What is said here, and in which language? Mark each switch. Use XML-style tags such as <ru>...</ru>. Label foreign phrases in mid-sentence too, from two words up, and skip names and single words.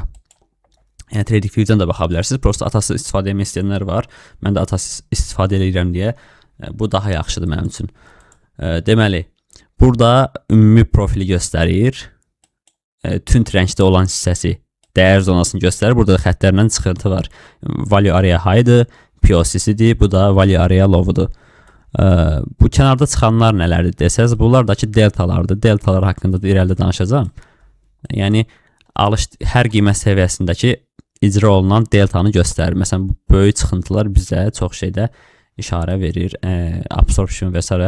<az>Yəni TradingView-dən də baxa bilərsiniz. Prosta Atas'ı istifadə etmək istəyənlər var. Mən də Atas'ı istifadə edirəm deyə bu daha yaxşıdır mənim üçün. Deməli, burada ümumi profili göstərir. Tünd rəngdə olan hissəsi dəyər zonasını göstərir. Burada da xəttlərlə çıxıntı var.</az> <en>Value area high-</en> <az>dır, POC-sidir, bu da</az> <en>value area low-</en> <az>dur. Bu kənarda çıxanlar nələrdir desəz, bunlardakı deltalardır. Deltalar haqqında da irəlidə danışacağım. Yəni hər qiymət səviyyəsindəki icra olunan deltanı göstərir. Məsələn, bu böyük çıxıntılar bizə çox şeydə işarə verir, absorption və s.</az>